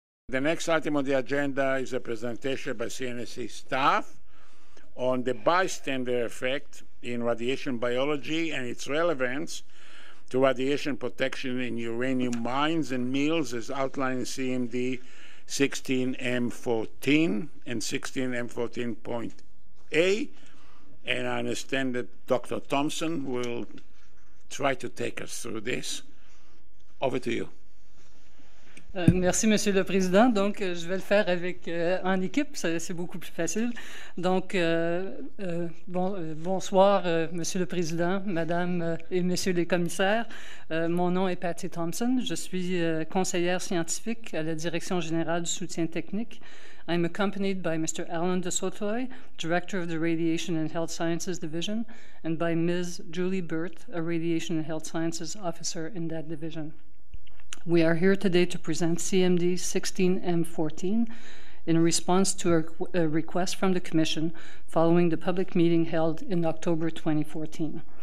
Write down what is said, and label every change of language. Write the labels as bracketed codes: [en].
[en] The next item on the agenda is a presentation by CNSC staff on the bystander effect in radiation biology and its relevance to radiation protection in uranium mines and mills as outlined in CMD 16M14 and 16M14.A. And I understand that Dr. Thompson will try to take us through this. Over to you. [fr] Merci, Monsieur le Président. Donc, je vais le faire avec, en équipe, c'est beaucoup plus facile. Donc, bonsoir, Monsieur le Président, Madame et Messieurs les commissaires. Mon nom est Patty Thompson. Je suis conseillère scientifique à la Direction générale du soutien technique. [en] I'm accompanied by Mr. Alan de Sotoy, Director of the Radiation and Health Sciences Division, and by Ms. Julie Burt, a Radiation and Health Sciences Officer in that division. We are here today to present CMD 16M14 in response to a request from the Commission following the public meeting held in October 2014.